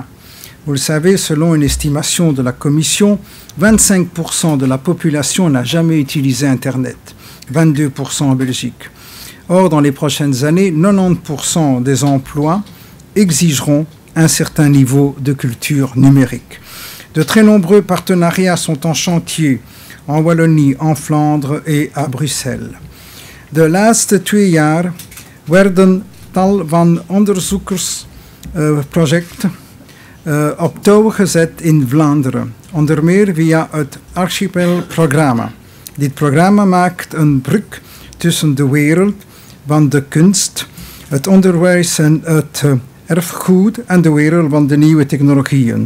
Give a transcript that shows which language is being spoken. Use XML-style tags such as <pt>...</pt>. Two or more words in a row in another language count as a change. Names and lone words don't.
<fr>Vous le savez, selon une estimation de la Commission, 25% de la population n'a jamais utilisé Internet, 22% en Belgique. Or, dans les prochaines années, 90% des emplois exigeront un certain niveau de culture numérique. De très nombreux partenariats sont en chantier en Wallonie, en Vlaanderen et à Bruxelles.</fr> <nl>De laatste 2 jaar werden tal van onderzoekersprojecten op touw gezet in Vlaanderen, onder meer via het Archipel-programma. Dit programma maakt een brug tussen de wereld van de kunst, het onderwijs en het erfgoed en de wereld van de nieuwe technologieën.</nl>